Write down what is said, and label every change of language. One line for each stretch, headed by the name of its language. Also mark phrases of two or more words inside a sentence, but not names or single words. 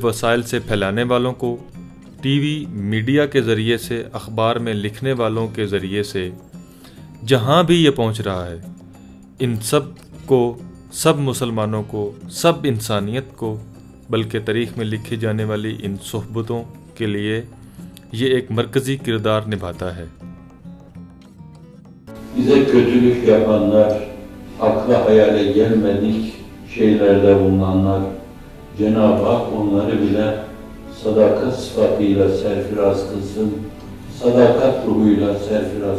Urdu: وسائل سے پھیلانے والوں کو,
English: TV media
Urdu: کے ذریعے سے، اخبار میں لکھنے والوں کے ذریعے سے جہاں بھی یہ پہنچ رہا ہے، ان سب کو، سب مسلمانوں کو، سب انسانیت کو، بلکہ تاریخ میں لکھی جانے والی ان صحبتوں کے لیے یہ ایک مرکزی کردار نبھاتا ہے.
Turkish: Bize kötülük yapanlar, akla hayale gelmedik şeylerde bulunanlar, Cenab-ı Hak onları bile sadakat sıfatıyla serfiraz kılsın, sadakat ruhuyla serfiraz